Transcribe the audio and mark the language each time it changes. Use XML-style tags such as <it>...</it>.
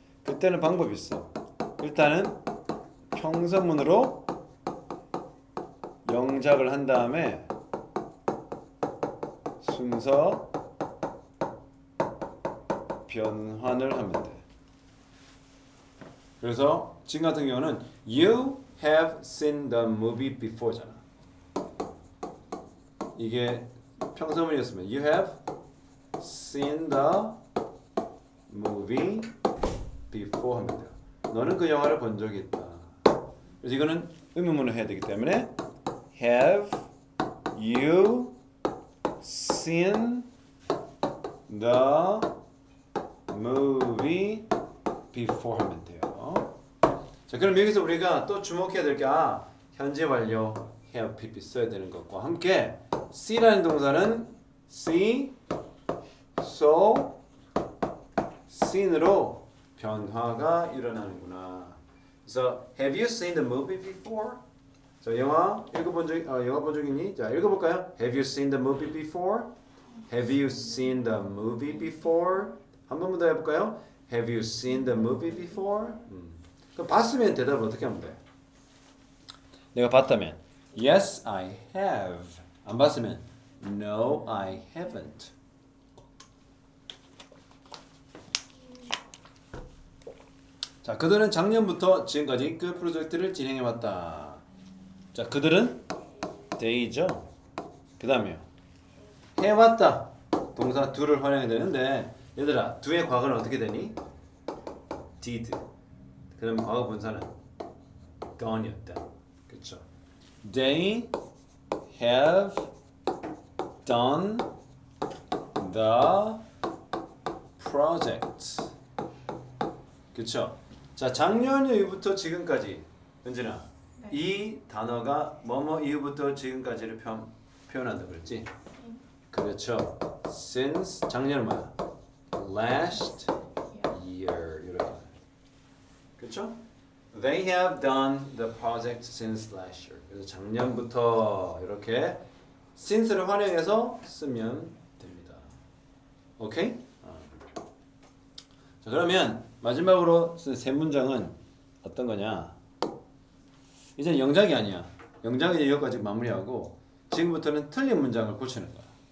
<ko>그때는 방법이 있어. 일단은 평서문으로 영작을 한 다음에 순서 변환을 하면 돼. 그래서 지금 같은 경우는</ko> <en>You have seen the movie before잖아.</en> <ko>이게 평서문이었으면</ko> <en>You have seen the movie before</en> <ko>하면 돼요. 너는 그 영화를 본 적이 있다. 그래서 이거는 의문문을 해야 되기 때문에</ko> <en>Have you seen the movie before</en> <ko>하면 돼요. 자, 그럼 여기서 우리가 또 주목해야 될 게 현재 완료 have pp 써야 되는 것과 함께 see라는 동사는 see, saw, seen으로 변화가 일어나는구나. 그래서</ko> <en>have you seen the movie before?</en> <ko>자, 영화 본 적 있니? 자, 읽어볼까요?</ko> <en>Have you seen the movie before? Have you seen the movie before?</en> <ko>한 번만 더 해볼까요?</ko> <en>Have you seen the movie before?</en> <ko>그럼 봤으면 대답을 어떻게 하면 돼? 내가 봤다면</ko> <en>Yes, I have.</en> <ko>안 봤으면</ko> <en>No, I haven't.</en> <ko>자, 그들은 작년부터 지금까지 그 프로젝트를 진행해왔다. 자, 그들은 they죠. 그 다음에요. 해왔다. 동사 do를 활용해야 되는데 얘들아, do의 과거는 어떻게 되니? did. 그 다음에 과거 분사는 gone이었다. 그쵸?</ko> <en>They have done the project.</en> <ko>그쵸? 자, 작년 이후부터 지금까지 은진아 네. 이 단어가 뭐뭐 이후부터 지금까지를 표현한다 그랬지? 그렇죠. Since 작년은 뭐야?</ko> <en>Last year</en> <ko>이렇게. 그렇죠?</ko> <en>They have done the project since last year.</en> <ko>그래서 작년부터 이렇게 since를 활용해서 쓰면 됩니다. 오케이? 자, 그러면 마지막으로 쓴 세 문장은 어떤 거냐? 이제 영작이 아니야. 영작은 여기까지 마무리하고 지금부터는 틀린 문장을 고치는 거야.</ko>